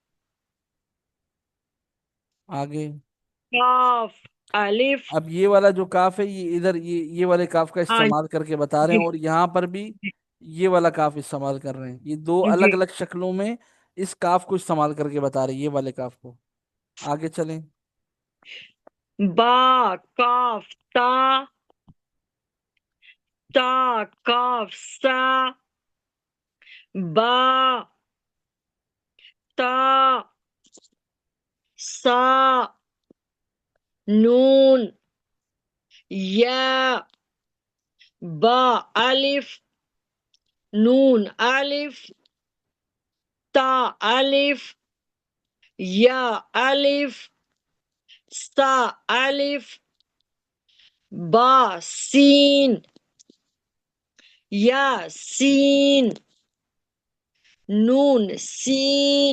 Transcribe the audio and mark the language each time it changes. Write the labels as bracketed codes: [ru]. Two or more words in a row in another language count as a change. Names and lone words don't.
[ur] آگے. کاف الف. اب یہ والا جو کاف ہے یہ ادھر یہ والے کاف کا ہاں استعمال کر کے بتا رہے جی ہیں، اور یہاں پر بھی یہ والا کاف استعمال کر رہے ہیں. یہ دو جی. الگ الگ شکلوں میں اس کاف کو استعمال کر کے بتا رہے ہیں، یہ والے کاف کو. آگے چلیں. با کاف تا. تا کاف سا. با تا سا. نون. یا. با الف. نون الف. تا الف. یا الف. سا الف. با سین. یا سین. نون سین.